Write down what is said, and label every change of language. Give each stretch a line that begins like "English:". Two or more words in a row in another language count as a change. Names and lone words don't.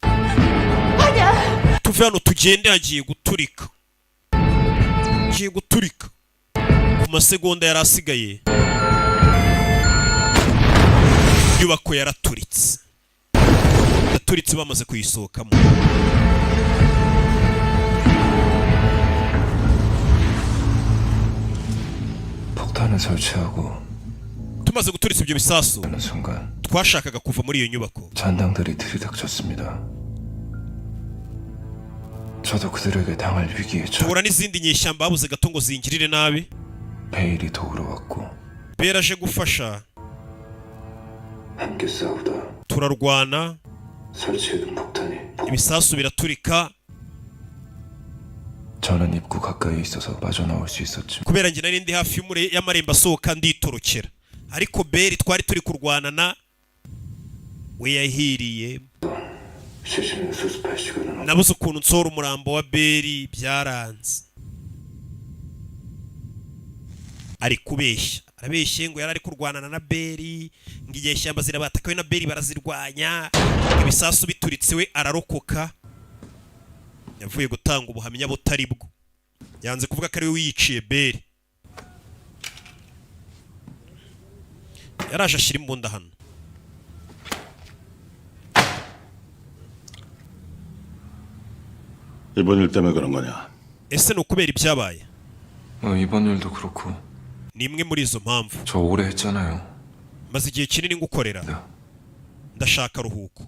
Kinyarwanda: tuve hano tugende hagiye guturika ku masegonda yari asigaye inyubako yaraturitse bamaze kuyisohokamo
Korean: 폭탄을 설치하고
Kinyarwanda: tumaze guturitsa ibyo bisasu
Korean: 어느 순간
Kinyarwanda: twashakaga kuva muri iyo nyubako
Korean: 잔당들이 들이닥쳤습니다. 저도 그들에게 당할 위기에
Kinyarwanda: duhura n'izindi nyeshyamba babuze gato ngo zingirire nabi.
Korean: 베일이 도우러 왔고
Kinyarwanda: Bale aje gufasha.
Korean: 함께 싸우다
Kinyarwanda: turarwana,
Korean: 설치해둔 폭탄이
Kinyarwanda: ibisasu biraturika.
Korean: 저는 입구 가까이 있어서 빠져나올 수 있었죠.
Kinyarwanda: kubera njye nari ndi hafi y'amarembo asohoka nditorokera, ariko Bale twari turi kurwanana we yahiriye.
Korean: 시신을 수습할 시간은
Kinyarwanda: nabuze ukuntu nsora umurambo wa Bale, byaranze. ari kubeshya, arabeshye ngo yarari kurwanana na Bale, ngo inyeshyamba zirabatakawe na Bale barazirwanya, ibisasu bituritse we ararokoka. yavuye gutanga ubuhamya butari bwo, yanze kuvuga ko ari we wiyiciye Bale. yaraje ashyira imbunda hano.
Korean: 이번 일 때문에 그런 거냐?
Kinyarwanda: ese ni ukubera ibyabaye?
Korean: 이번 일도 그렇고
Kinyarwanda: ni imwe muri izo mpamvu.
Korean: 저 오래 했잖아요.
Kinyarwanda: maze igihe kinini ngukorera, ndashaka aruhuko.